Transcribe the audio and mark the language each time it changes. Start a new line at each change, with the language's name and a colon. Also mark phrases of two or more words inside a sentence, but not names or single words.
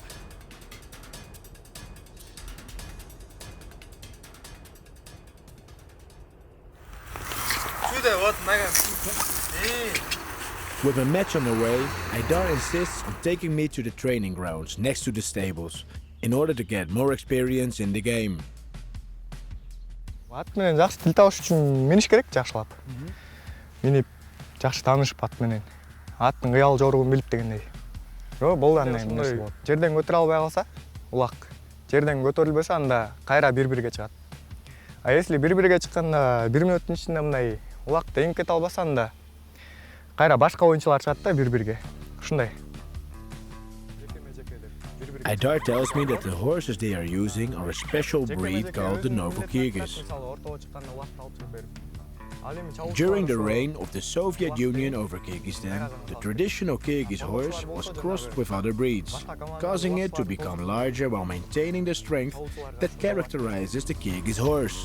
English: With a match on the way, Aydar insists on taking me to the training grounds next to the stables in order to get more experience in the game.
Kyrgyz: Ат менен жакшы тил табыш үчүн миниш керек жакшылап. Минип жакшы таанышып ат менен. Аттын кыял жоругун билип дегендей. Болду андай нерсе болот. Жерден көтөрө албай калса, улак. Жерден көтөрүлбөсө анда кайра бир-бирге чыгат.
Russian: А если
Kyrgyz: бир-бирге чыкканда 1 мүнөттүн ичинде мындай улак теңип кете албаса анда кайра башка оюнчулар чыгат да бир-бирге. Ушундай.
English: Aydar tells me that the horses they are using are a special breed called the Novo Kyrgyz. During the reign of the Soviet Union over Kyrgyzstan, the traditional Kyrgyz horse was crossed with other breeds, causing it to become larger while maintaining the strength that characterizes the Kyrgyz horse.